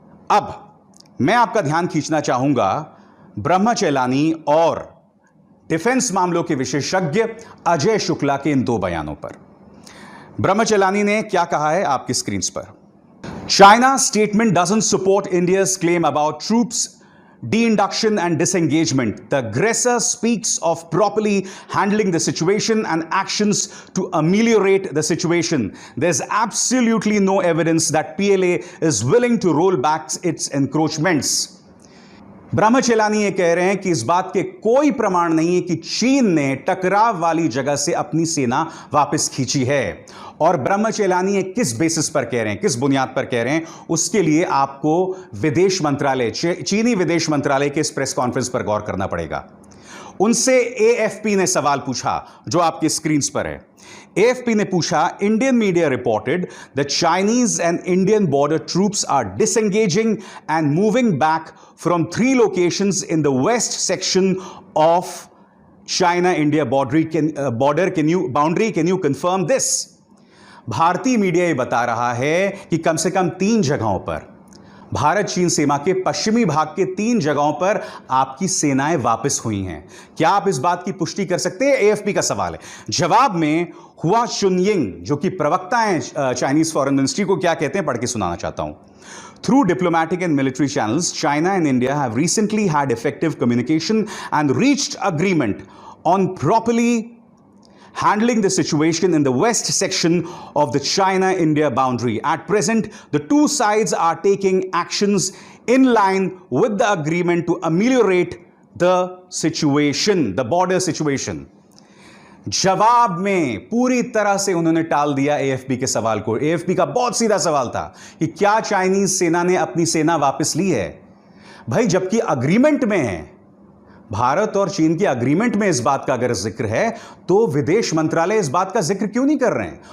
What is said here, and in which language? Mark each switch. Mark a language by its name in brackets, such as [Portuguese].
[Hindi] अब मैं आपका ध्यान खींचना चाहूंगा ब्रह्मचेलानी और डिफेंस मामलों के विशेषज्ञ अजय शुक्ला के इन दो बयानों पर। ब्रह्मचेलानी ने क्या कहा है आपकी स्क्रीन पर। [English] China statement doesn't support India's claim about troops de-induction and disengagement. The aggressor speaks of properly handling the situation and actions to ameliorate the situation. There's absolutely no evidence that PLA is willing to roll back its encroachments. [Hindi] ब्रह्मचेलानी ये कह रहे हैं कि इस बात के कोई प्रमाण नहीं है कि चीन ने टकराव वाली जगह से अपनी सेना वापस खींची है। और ब्रह्मचेलानी ये किस बेसिस पर कह रहे हैं, किस बुनियाद पर कह रहे हैं, उसके लिए आपको विदेश मंत्रालय, चीनी विदेश मंत्रालय के इस प्रेस कॉन्फ्रेंस पर गौर करना पड़ेगा। उनसे AFP ने सवाल पूछा जो आपकी स्क्रीन पर है। AFP ने पूछा, [English] Indian media reported the Chinese and Indian border troops are disengaging and moving back from 3 locations in the west section of China India border. Can you confirm this. [Hindi] भारतीय मीडिया ये बता रहा है कि कम से कम 3 जगहों पर, भारत चीन सीमा के पश्चिमी भाग के 3 जगहों पर आपकी सेनाएं वापस हुई हैं। क्या आप इस बात की पुष्टि कर सकते हैं? AFP का सवाल है। जवाब में हुआ चुनयिंग, जो कि प्रवक्ता हैं चाइनीज फॉरेन मिनिस्ट्री को, क्या कहते हैं पढ़ के सुनाना चाहता हूं। [English] Through diplomatic and military channels, China and India have recently had effective communication and reached agreement on properly handling the situation in the west section of the China-India boundary. At present, the two sides are taking actions in line with the agreement to ameliorate the situation, the border situation. [Hindi] जवाब में पूरी तरह से उन्होंने टाल दिया AFP के सवाल को। AFP का बहुत सीधा सवाल था कि क्या चाइनीज सेना ने अपनी सेना वापस ली है। भाई, जबकि अग्रीमेंट में है, भारत और चीन के अग्रीमेंट में इस बात का अगर जिक्र है, तो विदेश मंत्रालय इस बात का जिक्र क्यों नहीं कर रहे हैं।